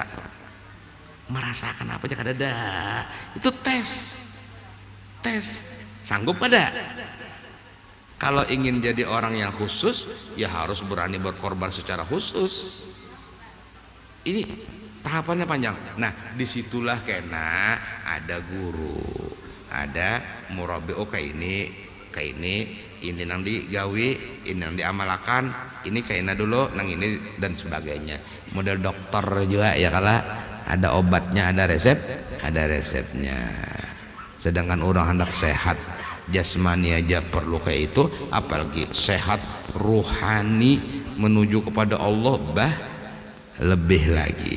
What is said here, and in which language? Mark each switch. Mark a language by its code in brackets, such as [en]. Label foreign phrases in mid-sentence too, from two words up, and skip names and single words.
[id] Merasakan apa aja kada ada. Itu tes. Sanggup kada? Kalau ingin jadi orang yang khusus, ya harus berani berkorban secara khusus. Ini tahapannya panjang. Nah, disitulah kena ada guru, ada murabi. Oh kayak ini nang digawi, ini nang diamalakan, ini kayaknya dulu nang ini dan sebagainya. Model dokter juga ya, kalau ada obatnya, ada resepnya. Sedangkan orang hendak sehat jasmani aja perlu kayak itu, apalagi sehat ruhani menuju kepada Allah lebih lagi.